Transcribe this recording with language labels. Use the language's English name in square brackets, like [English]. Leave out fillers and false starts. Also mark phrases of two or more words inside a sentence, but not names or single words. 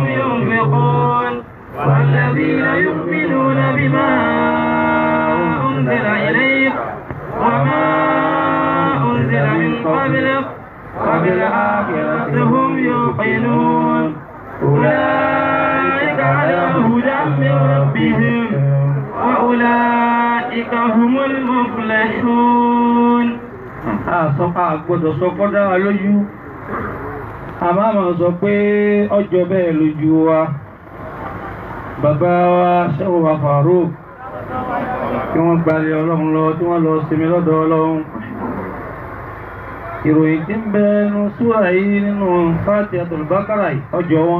[Arabic] ينفقون والذين يؤمنون بما أنزل إليك وما أنزل من قبلك وبالآخرة هم يوقنون أولئك على هدى من ربهم وأولئك هم المفلحون. [Yoruba] Àgbọ̀dọ̀ sọ kọ́dá wa lójú, a máa mọ̀ sọ pé ọjọ́ bẹ́ẹ̀ lójú wa. Bàbá wa Ṣẹ́hù wa Fàrúk kí wọ́n gbalẹ̀ Ọlọ́run lọ tí wọ́n lọ sinmi lọ́dọ̀ Ọlọ́run. Ìròyìn tí ń bẹ nínú súrà yìí nínú Fatihatul Baqara ọjọ́ wọn.